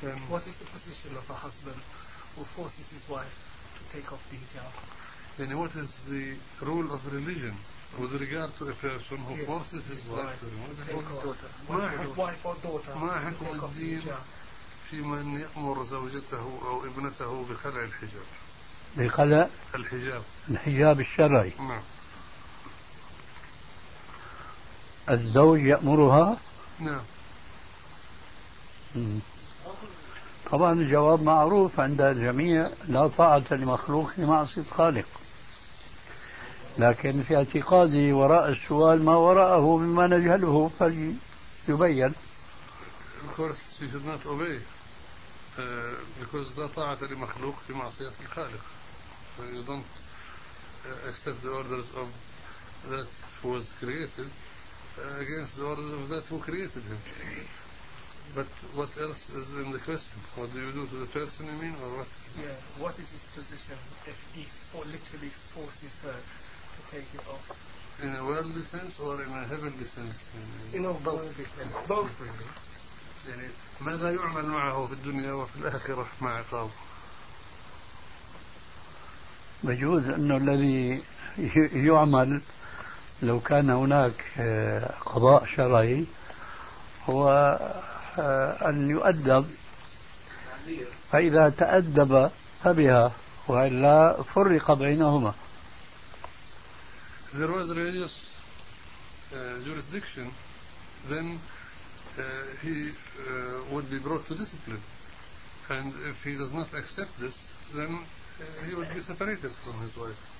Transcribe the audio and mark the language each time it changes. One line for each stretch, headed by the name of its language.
English: What is the position of a husband who forces his wife to take off the hijab? Then what is the role of religion with regard to a person who forces his wife to remove his wife or daughter to take off the hijab?
Arabic: في من يأمر زوجته أو ابنته بخلع الحجاب. بخلع الحجاب. الحجاب الشرعي. نعم. الزوج يأمرها. نعم. طبعا الجواب معروف عند الجميع لا طاعة لمخلوق لمعصية خالق لكن في اعتقادي وراء السؤال ما وراءه مما نجهله فليبين
English: Of course she should not obey because
Arabic: لا طاعة لمخلوق لمعصية الخالق
English: You don't accept the orders of that who was created against the orders of that who created him But what else is in the question? What do you do to the person, you mean, or what? Yeah, what is his position if he literally forces her to take it off? In a worldly sense or in a heavenly sense? In a worldly sense, both really.
Arabic: يعني ماذا يعمل معه في الدنيا وفي الآخرة مع عقابه؟ بجوز أنه الذي يعمل لو كان هناك قضاء شرعي هو أن يؤدب فإذا تأدب فبها وإلا فرق بينهما
English: There was religious jurisdiction then he would be brought to discipline and if he does not accept this then he would be separated from his wife
Arabic: سيستطلبون مرة أخرى